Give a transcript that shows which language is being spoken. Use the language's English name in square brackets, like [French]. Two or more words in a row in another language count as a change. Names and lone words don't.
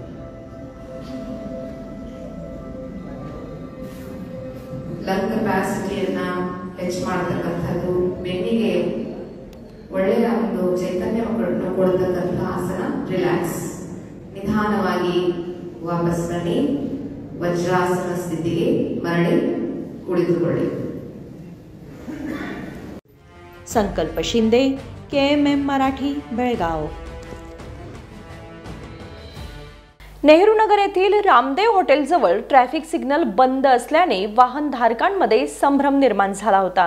[English] lung capacityಯನ್ನ [Kannada] ಹೆಚ್ಚು ಮಾಡತಕ್ಕಂಥದ್ದು, ಬೆನ್ನಿಗೆ ಒಳ್ಳೆಯ ಒಂದು ಚೈತನ್ಯವನ್ನು ಕೊಡತಕ್ಕಂತಹ ಆಸನ ರಿಲ್ಯಾಕ್ಸ್। ನಿಧಾನವಾಗಿ ವಾಪಸ್ ಬನ್ನಿ, ವಜ್ರಾಸನ ಸ್ಥಿತಿಗೆ ಮರಳಿ ಕುಳಿತುಕೊಳ್ಳಿ। [Marathi] संकल्प शिंदे, KMM मराठी, बेळगाव। नेहरूनगर येथील रामदेव हॉटेल जवळ ट्रॅफिक सिग्नल बंद असल्याने वाहनधारकांमध्ये संभ्रम निर्माण झाला होता।